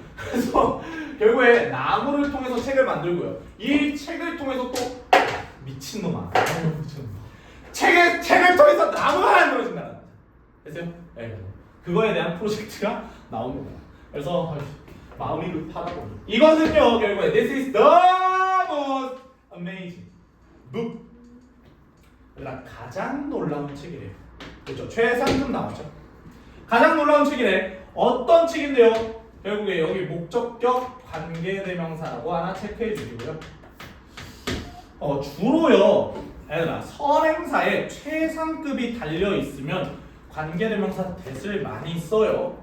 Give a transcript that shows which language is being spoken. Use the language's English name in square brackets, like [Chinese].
[Korean] 그래서 결국에 나무를 통해서 책을 만들고요. 이 책을 통해서 또 미친놈아. 책을 통해서 나무가 만들어진다는 거죠. 됐어요? 네. 그거에 대한 프로젝트가 나옵니다. 그래서 마음이 급하다고. 이것은요 결국에 [English] This is the most amazing book. [Korean] 그러니까 가장 놀라운 책이래요. 그렇죠? 최상급 나왔죠. 가장 놀라운 책이래. 어떤 책인데요? 결국에 여기 목적격 관계대명사라고 하나 체크해 주시고요. 주로요, 얘들아 선행사에 최상급이 달려 있으면 관계대명사 that을 많이 써요.